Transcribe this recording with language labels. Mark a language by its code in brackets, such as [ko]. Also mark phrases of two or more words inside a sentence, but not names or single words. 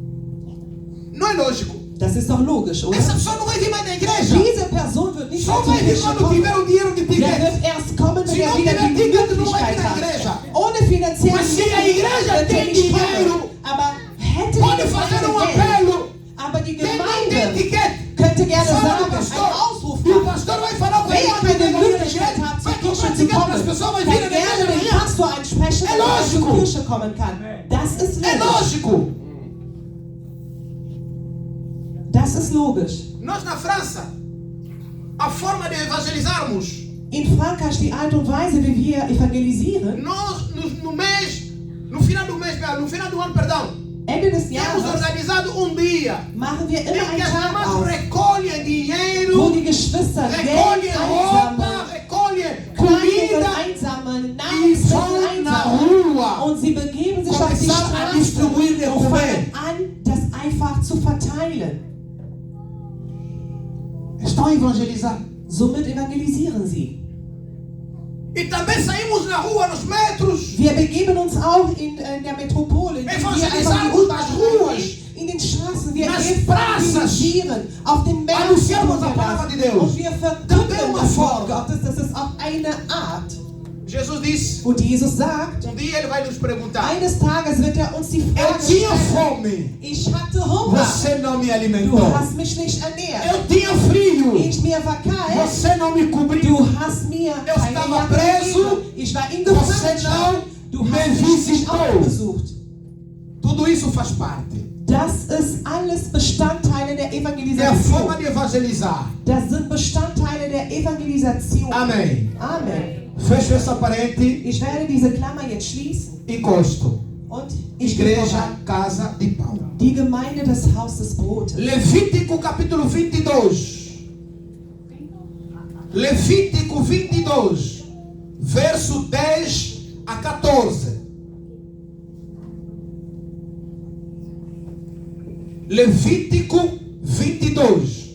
[pt] Não é lógico. [de] Das ist doch logisch, oder? [pt] Essa pessoa não vai vir mais na igreja. [de] Diese Person wird nicht [pt] Só [de] mehr zur [pt] vai vir [de] Kirche [pt] quando [de] kommen. [pt] tiver o dinheiro de [de] Der [pt] ticket. [de] wird erst kommen, wenn [pt] Se [de] er [pt] não [de] wieder [pt] tiver [de] die [pt] ticket, não vai [de] Möglichkeit [pt] vir na [de] hat. [pt] igreja. [de] Ohne finanziellen [pt] Mas se a igreja [de] wird er [pt] tem [de] nicht [pt] dinheiro, [de] kommen. Aber hätte [pt] pode [de] die [pt] fazer [de] Gemeinde [pt] um [de] Geld, [pt] apelo. [de] aber die [pt] Quem não tem [de] Gemeinde [pt] ticket, [de] könnte gerne [pt] fala [de] sagen, [pt] do [de] ein [pt] pastor. [de] Ausruf [pt] E o [de] machen. [pt] pastor vai falar com a [de] Wer [pt] igreja, [de] keine [pt] vai [de] Möglichkeit hat, zur Kirche [pt] comprar [de] zu [pt] ticket para as [de] kommen, [pt] pessoas, vai [de] kann [pt] vir na [de] gerne den [pt] igreja. [de] Pastor ansprechen, [pt] É [de] damit er zur [pt] lógico. [de] Kirche kommen kann. Das ist [pt] É [de] logisch. [pt] lógico. [de] Das ist logisch. [pt] Nós na França, a forma de evangelizarmos, [de] In Frankreich die Art und Weise, wie wir evangelisieren, [pt] nós no final do ano, perdão, [de] Ende des [pt] temos [de] Jahres [pt] organizado um dia [de] machen wir [pt] em [de] immer [pt] que [de] einen [pt] as [de] Tag [pt] irmãs [de] aus, [pt] recolhem [de] wo [pt] dinheiro, [de] die Geschwister Geld [pt] recolhem roupa, [de] einsammeln, [pt] recolhem [de] Kleinigkeit [pt] comida [de] einsammeln, [pt] e [de] Nahrungsmittel [pt] vão na [de] einsammeln. [pt] rua [de] Und sie begeben sich auf die [pt] começar a [de] Straße [pt] distribuir de [de] und [pt] comer. [de] fangen an, das einfach zu verteilen. [pt] Estão a evangelizar. [de] Somit evangelisieren sie. [pt] E também saímos na rua, nos metros, [de] Wir begeben uns auch in der Metropole, indem wir einfach die [pt] nas ruas, [de] in den Straßen, wir [pt] nas [de] evangelisieren, auf den Märkten [pt] anunciamos a palavra de Deus. [de] und wir [pt] Também [de] verkünden [pt] uma [de] das Wort [pt] forma. [de] Gottes. Das ist auch eine Art. [pt] Jesus disse, [de] Und Jesus sagt, [pt] dia ele vai nos perguntar, [de] eines Tages wird er uns die [pt] eu [de] Frage [pt] tinha [de] stellen, [pt] fome, [de] ich hatte Hunger, [pt] você não me [de] du [pt] alimentou. [de] hast mich nicht ernährt. [pt] Eu tinha frio, [de] Mir war kalt, [pt] você não me cobriu. [de] du hast mir [pt] Eu [de] keine [pt] estava [de] Jacke [pt] preso, [de] gegeben. Ich war in [pt] você [de] Gefangenschaft. Du [pt] não [de] hast [pt] me [de] mich nicht [pt] visitou. [de] aufgesucht. [pt] Tudo isso faz parte. [de] Das ist alles Bestandteile der [pt] É a [de] Evangelisation. [pt] forma de evangelizar. [de] Das sind Bestandteile der Evangelisation. [pt] Amém. [de] Amen. [pt] Fecho essa parede, [de] Ich werde diese Klammer jetzt schließen [pt] encosto. [de] und ich gehe [pt] Igreja, [de] voran. [pt] casa de pão. [de] Die Gemeinde des Haus des Brotes. [pt] Levítico capítulo 22. Levítico 22, verso 10 a 14. Levítico 22,